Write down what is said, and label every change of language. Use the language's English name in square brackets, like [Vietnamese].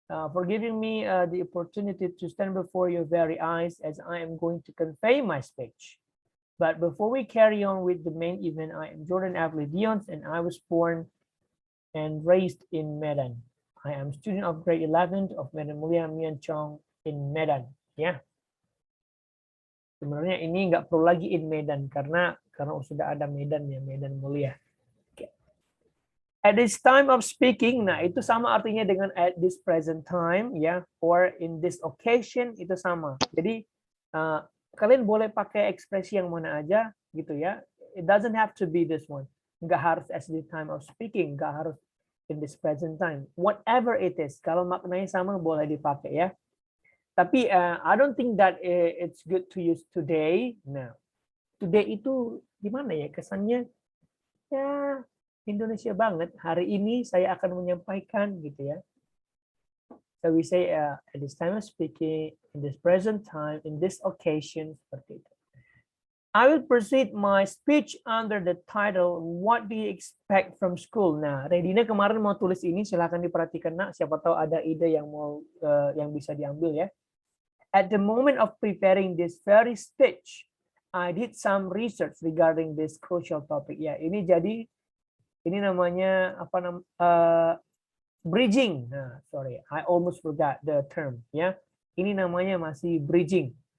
[English] For giving me the opportunity to stand before your very eyes as I am going to convey my speech. But before we carry on with the main event, I am Jordan Avli Dions, and I was born and raised in Medan. I am student of grade 11 of Medan Mulia Mian Chong in Medan. [Indonesian] Ya, sebenarnya ini nggak perlu lagi [English] in Medan [Indonesian] karena sudah ada Medan ya, Medan Mulia. [English] Okay. At this time of speaking, [Indonesian] nah itu sama artinya dengan [English] at this present time ya, or in this occasion [Indonesian] itu sama. Jadi kalian boleh pakai ekspresi yang mana aja gitu ya. [English] It doesn't have to be this one. [Indonesian] Nggak harus [English] at the time of speaking, nggak harus in this present time. Whatever it is, [Indonesian] kalau maknanya sama boleh dipakai ya. Tapi [English] I don't think that it's good to use today. [Indonesian] Nah, today itu gimana ya kesannya? Ya Indonesia banget. Hari ini saya akan menyampaikan gitu ya. [English] So we say at this time of speaking, in this present time, in this occasion, [Indonesian] seperti itu. [English] I will proceed my speech under the title, What do you expect from school? [Indonesian] Nah, Redina kemarin mau tulis ini, silahkan diperhatikan nak. Siapa tahu ada ide yang mau yang bisa diambil ya. [English] At the moment of preparing this very speech, I did some research regarding this crucial topic. [Indonesian] Ya, ini jadi ini namanya apa bridging. [English] Nah, sorry, I almost forgot the term. [Indonesian] Ya, ini namanya masih bridging.